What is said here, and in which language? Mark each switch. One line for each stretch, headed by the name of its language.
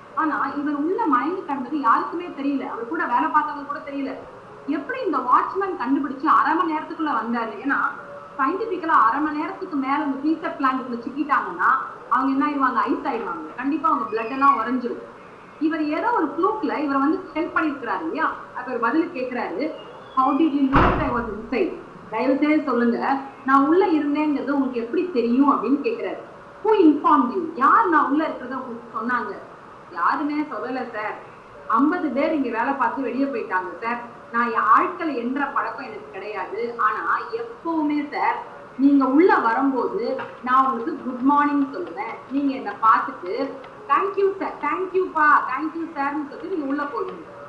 Tamil: ஆனா இவர் உள்ள மயங்கி கிடந்தது யாருக்குமே தெரியல, அவர் கூட வேலை பார்த்தவங்க கூட தெரியல. எப்படி இந்த வாட்ச்மேன் கண்டுபிடிச்சு 1/2 மணி நேரத்துக்குள்ள வந்தாரு? ஏன்னா சயின்டிபிக்கலா 1/2 மணி நேரத்துக்கு மேல இந்த ஃப்ரீசர் பிளான்ட்ல சிக்கிட்டாங்கன்னா அவங்க என்ன ஆயிடுவாங்க, ஐஸ் ஆயிடுவாங்க, கண்டிப்பா அவங்க பிளட் எல்லாம் உறைஞ்சிரும். இவர் ஏதோ ஒரு ப்ளூக்ல இவர் வந்து ஹெல்ப் பண்ணிருக்கிறாரு இல்லையா? அவர் பதில் கேட்கிறாரு,
English: how did you know that I was inside?
Tamil: தயவு செய்து சொல்லுங்க, நான் உள்ள இருந்தேங்கிறது உங்களுக்கு எப்படி தெரியும் அப்படின்னு கேட்கிறாரு.
English: who informed you?
Tamil: யார் நான் உள்ள இருக்கிறத உங்களுக்கு சொன்னாங்க? யாருமே சொல்லல சார், 50 பேர் இங்க வேலை பார்த்து வெளியே போயிட்டாங்க சார், நான் ஆட்களை என்ற பழக்கம் எனக்கு கிடையாது. ஆனா எப்பவுமே சார் நீங்க உள்ள வரும்போது நான் உங்களுக்கு குட் மார்னிங் சொல்லுவேன், நீங்க என்ன பார்த்துட்டு தேங்க்யூ சார், தேங்க்யூப்பா, தேங்க்யூ சார்ன்னு சொல்லி நீங்க உள்ள போயிடுங்க.